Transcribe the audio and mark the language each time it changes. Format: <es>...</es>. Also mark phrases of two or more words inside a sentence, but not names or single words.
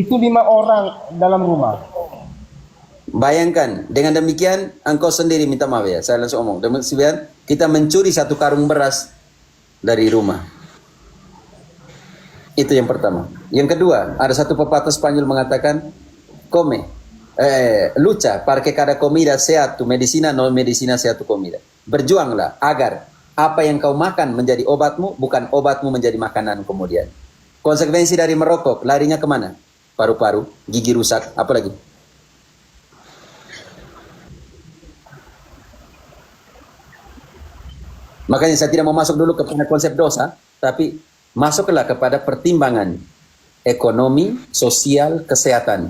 <id>Itu 5 orang dalam rumah. Bayangkan, dengan demikian engkau sendiri minta maaf ya, saya langsung omong. Demikian kita mencuri 1 karung beras dari rumah. Itu yang pertama. Yang kedua, ada satu pepatah Spanyol mengatakan,</id> <es>lucha para que cada comida sea tu medicina, no medicina sea tu comida.</es> <id>Berjuanglah agar apa yang kau makan menjadi obatmu, bukan obatmu menjadi makanan kemudian. Konsekuensi dari merokok, larinya kemana? Paru-paru, gigi rusak, apa lagi? Makanya saya tidak mau masuk dulu kepada konsep dosa, tapi masuklah kepada pertimbangan ekonomi, sosial, kesehatan.</id>